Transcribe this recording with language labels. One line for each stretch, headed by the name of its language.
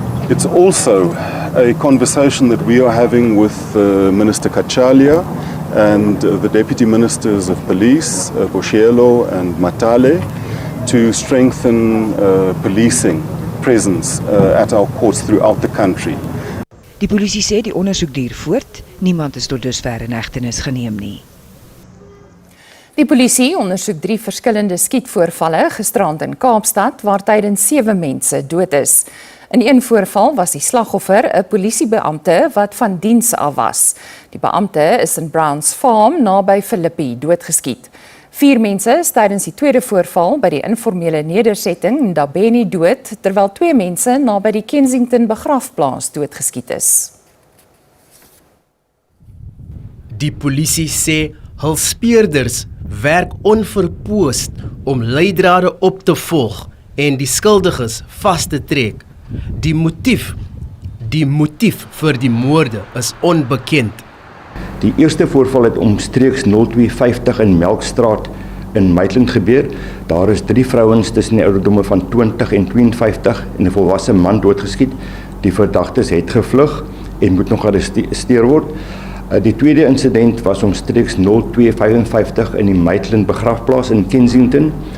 English: It's also a conversation that we are having with Minister Kachalia and the Deputy Ministers of Police, Boshielo and Matale, to strengthen policing presence at our courts throughout the country.
Afrikaans: Die polisie sê die ondersoek duur voort, niemand is tot dusver in hegtenis geneem nie. Die polisie ondersoek 3 verskillende skietvoorvalle gisterand in Kaapstad waar tydens 7 mense dood is. In een voorval was die slagoffer 'n polisiebeampte wat van diens af was. Die beampte is in Browns Farm naby Philippi doodgeskiet. 4 mense is tydens die tweede voorval by die informele nedersetting in Ndabeni dood, terwyl 2 mense naby die Kensington begrafplaas doodgeskiet is. Die polisie sê hul speurders werk onverpoost om leidrade op te volg en die skuldiges vas te trek. Die motief vir die moorde is onbekend. Die eerste voorval het omstreeks 02:50 in Melkstraat in Maitland gebeur. Daar is 3 vrouens tussen die ouderdomme van 20 en 52 en 'n volwasse man doodgeskiet. Die verdagtes het gevlug en moet nog gearresteer word. Die tweede insident was omstreeks 02:55 in die Maitland begrafplaas in Kensington.